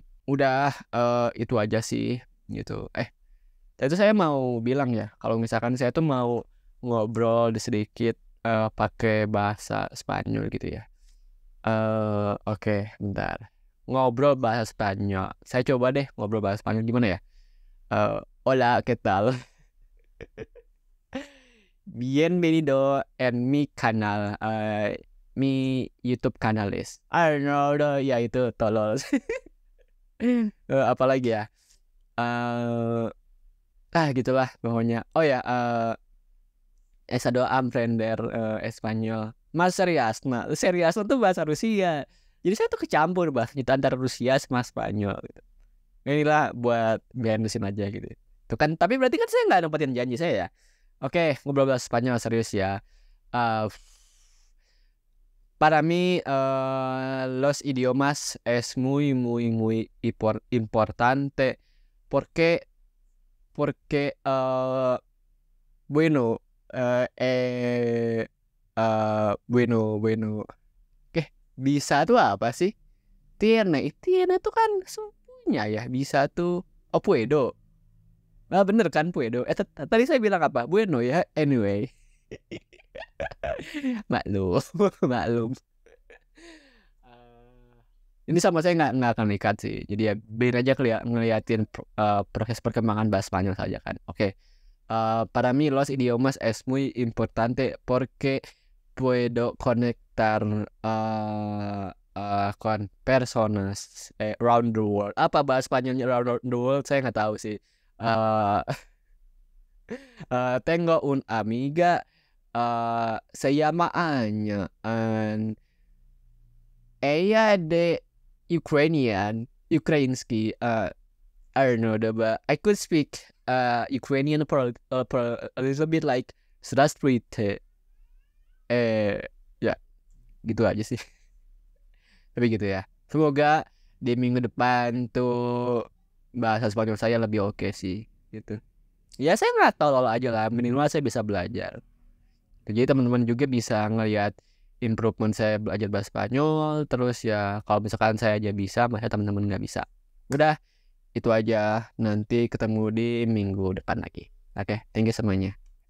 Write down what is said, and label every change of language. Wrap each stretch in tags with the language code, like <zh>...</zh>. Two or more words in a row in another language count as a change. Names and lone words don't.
<id>Udah itu aja sih gitu. Itu saya mau bilang ya, kalau misalkan saya tuh mau ngobrol sedikit pakai bahasa Spanyol gitu ya. Oke, bentar. Ngobrol bahasa Spanyol. Saya coba deh ngobrol bahasa Spanyol gimana ya?</id> <es>Hola, ¿qué tal? Bienvenido en mi canal. Mi YouTube kanalis.</es> <id>Arnold, ya itu tolol. Apalagi ya? Gitulah pokoknya.</id> <es>Oh ya, esa doa aprender Espanyol.</es> <id>Mas Seriasna. Seriasna tuh bahasa Rusia. Jadi saya tuh kecampur bahasa itu antara Rusia sama Spanyol gitu. Inilah buat benesin aja gitu. Tuh kan, tapi berarti kan saya nggak nempatin janji saya ya. Oke, ngobrol bahasa Spanyol serius ya.</id> <es>Eh, para mí, los idiomas es muy, muy, muy importante porque, bueno, bueno, bueno.</es> <id>Bisa tuh apa sih? Tiene tuh kan semuanya ya. Bisa tuh. Oh, puedo. Bener kan, puedo. Tadi saya bilang apa? Bueno ya. Anyway. Maklum. Maklum. Ini sama saya nggak akan ikat sih. Jadi ya biar aja ngeliatin proses perkembangan bahasa Spanyol saja kan. Oke.</id> <es>Para mí los idiomas es muy importante porque puedo conectar con personas</es> <en>around the world.</en> <id>Apa bahasa Spanyolnya</id> <en>around the world?</en> <id>Saya nggak tahu sih.</id> <es>Eh tengo un amiga, se llama Anya, and ella de Ukrainsky.</es> <en>I don't know, but I could speak Ukrainian for a little bit like Здравствуйте.</en> <id>Ya, gitu aja sih. Tapi gitu ya. Semoga di minggu depan tuh bahasa Spanyol saya lebih oke sih, gitu. Ya saya nggak tahu aja lah, minimal saya bisa belajar. Jadi teman-teman juga bisa ngelihat improvement saya belajar bahasa Spanyol. Terus ya kalau misalkan saya aja bisa, masa teman-teman nggak bisa. Udah, itu aja. Nanti ketemu di minggu depan lagi. Oke,</id> <en>thank you</en> <id>semuanya.</id>